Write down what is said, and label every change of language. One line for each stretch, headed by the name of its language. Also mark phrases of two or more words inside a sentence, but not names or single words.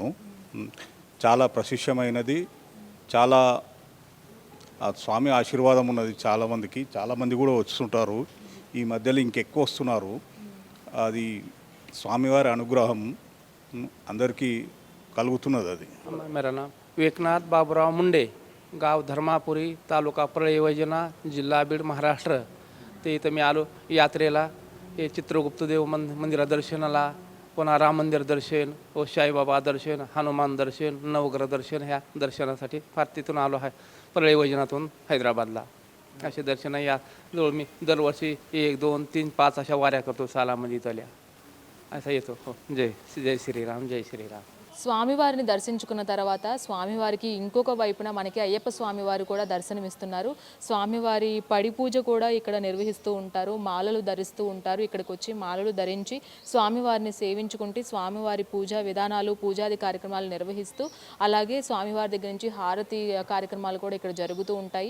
Telugu: చాలా ప్రశస్యమైనది. చాలా స్వామి ఆశీర్వాదం ఉన్నది చాలామందికి. చాలామంది కూడా వస్తుంటారు. ఈ మధ్యలో ఇంకెక్కువ వస్తున్నారు. అది స్వామివారి అనుగ్రహం అందరికీ కలుగుతున్నది. అది
Hindi: मेरा नाम
Marathi: विवेकनाथ बाबूराव मुंडे, गाव धर्मापुरी, तालुका परळी वैजना, जिल्हा बीड, महाराष्ट्र. ते इथं मी आलो यात्रेला. हे चित्रगुप्त देव मंदिरा दर्शनाला, पुन्हा राम मंदिर दर्शन व साईबाबा दर्शन, हनुमान दर्शन, नवग्रह दर्शन ह्या दर्शनासाठी फार तिथून आलो आहे. परळी वैजनाथून हैदराबादला असे दर्शन या जवळ मी दरवर्षी 1, 2, 3, 5 अशा वाऱ्या करतो सालामध्ये इथल्या. असा येतो. हो, जय जय श्रीराम, जय श्रीराम.
Telugu: స్వామివారిని దర్శించుకున్న తర్వాత స్వామివారికి ఇంకొక వైపున మనకి అయ్యప్ప స్వామివారు కూడా దర్శనమిస్తున్నారు. స్వామివారి పడి పూజ కూడా ఇక్కడ నిర్వహిస్తూ ఉంటారు. మాలలు ధరిస్తూ ఉంటారు. ఇక్కడికి వచ్చి మాలలు ధరించి స్వామివారిని సేవించుకుంటూ స్వామివారి పూజా విధానాలు, పూజాది కార్యక్రమాలు నిర్వహిస్తూ అలాగే స్వామివారి దగ్గర నుంచి హారతి కార్యక్రమాలు కూడా ఇక్కడ జరుగుతూ ఉంటాయి.